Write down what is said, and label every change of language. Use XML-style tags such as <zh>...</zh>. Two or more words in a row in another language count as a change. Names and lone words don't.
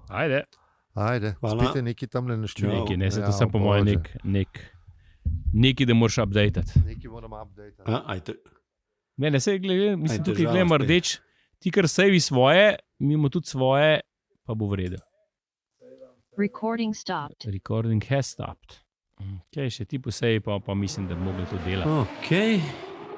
<sl>Ajde. Spet je neki tam naštel. Nekaj, ne, se to sem po mojem nekaj, da moraš updatati. Nekaj moram updatati. Ne, se mislim, tukaj gledam rdeč, ti kar savi svoje, mi imamo tudi svoje, pa bo v redu.</sl> <en>Recording stopped. Recording has stopped.</en> <sl>Ok, še ti posej, pa mislim, da bi mogli to delati. Ok.</sl>